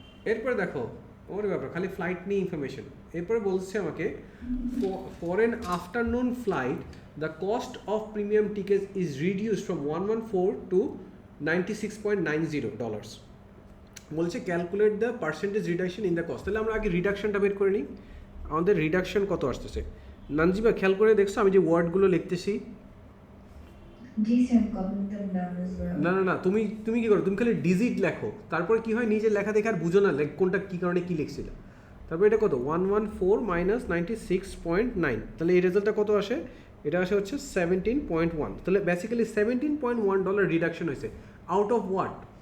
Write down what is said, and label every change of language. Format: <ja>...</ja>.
<bn>এরপরে দেখো ওরে বাবা খালি ফ্লাইট নিয়ে ইনফরমেশন। এরপরে বলছে আমাকে</bn> <en>For an afternoon flight the cost of premium ticket is reduce from 114 to $96.90।</en> <bn>বলছে</bn> <en>Calculate the percentage reduction in the cost.</en> <bn>তাহলে আমরা আগে রিডাকশনটা বের করে নিই। আমাদের রিডাকশন কত আসতেছে নানজিবা খেয়াল করে দেখছো আমি যে ওয়ার্ডগুলো লিখতেছি? জি sir,</bn> <en>Copying them down as well.</en> <bn>না না না, তুমি তুমি কি করো, তুমি খালি ডিজিট লেখো, তারপরে কি হয় নিজের লেখা দেখে আর বুঝো না কোনটা কী কারণে কী লিখছিল। তারপরে এটা কত 114 মাইনাস 96.9, তাহলে এই রেজাল্টটা কত আসে? এটা আসে হচ্ছে 17.1। তাহলে বেসিক্যালি $17.1 রিডাকশন হয়েছে</bn> <en>Out of what?</en>